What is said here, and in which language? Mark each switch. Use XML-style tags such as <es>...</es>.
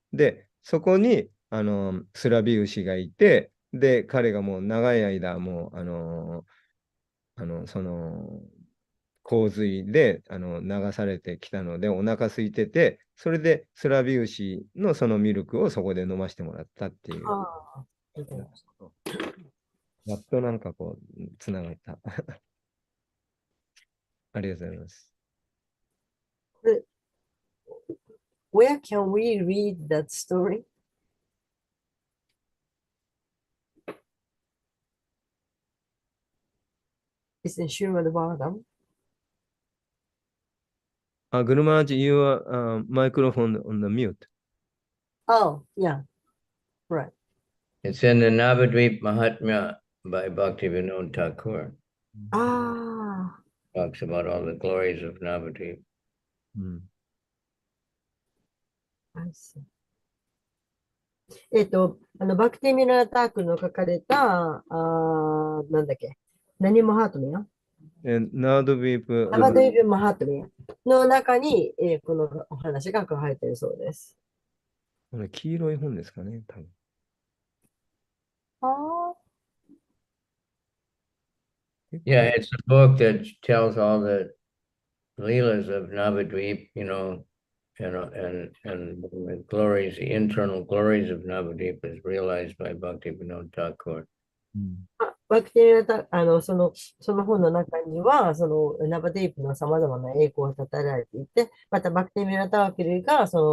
<ja>で、そこにスラビウシがいて、で、彼がもう長い間、もう、その洪水で流されてきたので、お腹空いてて、それでスラビウシのそのミルクをそこで飲ませてもらったっていう。ああ、みたいな。やっとなんかこう、つながった。ありがとうございます。</ja> <en>これ Where can we read that story? It's in Srimad Bhagavatam. Guru Maharaj, your microphone on the mute. Oh, yeah, right. It's in the Navadvip Mahatmya by Bhakti Vinod Thakur. Ah, Talks about all the glories of Navadvip. I see.</en> <ja>バクティミラータークの書かれた、なんだっけ、何マハートミヤナードビープ。ナバドイブマハートミヤの中に、このお話が書かれているそうです。黄色い本ですかね、多分。ああ。</ja> <en>Yeah, it's a book that tells all the leelas of Navadvip, and the glories, the internal glories of Navadvip is realized by Bhakti Vinod Thakur.</en> <ja>バクテリアタ、その本の中には、そのナバディープの様々な栄光が語られていて、またバクテリアタークルが、</ja>